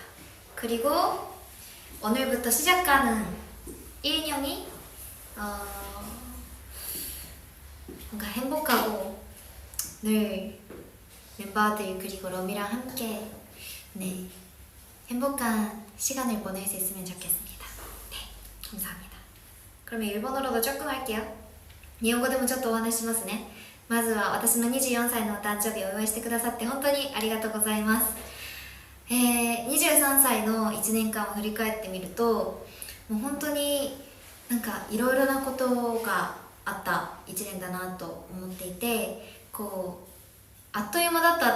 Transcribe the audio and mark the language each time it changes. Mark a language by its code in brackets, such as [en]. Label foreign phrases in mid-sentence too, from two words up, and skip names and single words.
[ko] 그리고 오늘부터 시작하는 1년이 뭔가 행복하고 늘 멤버들 그리고 럼이랑 함께 네, 행복한 시간을 보낼 수 있으면 좋겠습니다. 네, 감사합니다. 그러면 일본어로도 조금 할게요. [ja] 日本語でもちょっとお話ししますね。まずは私の24歳のお誕生日をお祝いしてくださって本当にありがとうございます。23歳の1年間を振り返ってみるともう本当になんかいろいろなことがあった1年だなと思っていてあっという間だったって